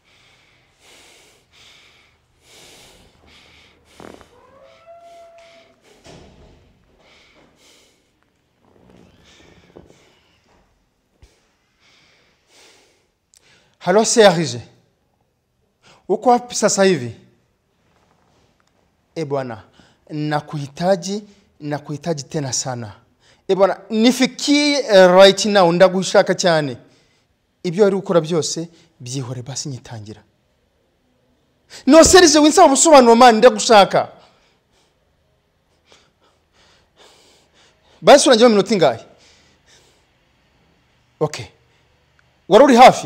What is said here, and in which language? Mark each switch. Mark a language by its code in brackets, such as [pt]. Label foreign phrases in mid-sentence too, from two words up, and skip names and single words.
[sw] Halo Serge. Uko wapi sasa hivi? Bwana, nakuhitaji tena sana. Bwana, nifikie [en] right now [rw] ndagushaka cyane. Ibyo ari ukora byose byihore basi nyitangira. No Serge winsaba busobanuro man ndagushaka. Basi urangiye mu minota ingahe? Okay. Waruri hafi?